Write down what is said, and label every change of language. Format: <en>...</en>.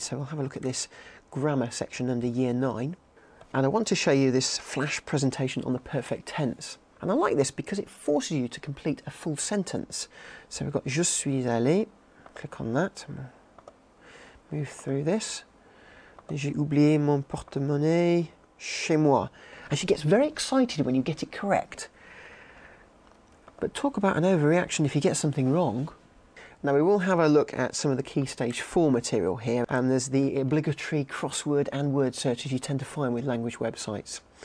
<en>So we'll have a look at this grammar section under Year 9. And I want to show you this flash presentation on the perfect tense. And I like this because it forces you to complete a full sentence. So we've got</en> <fr>Je suis allé,</fr> <en>click on that, move through this.</en> <fr>J'ai oublié mon porte-monnaie chez moi.</fr> <en>And she gets very excited when you get it correct. But talk about an overreaction if you get something wrong. Now we will have a look at some of the Key Stage 4 material here, and there's the obligatory crossword and word searches you tend to find with language websites.</en>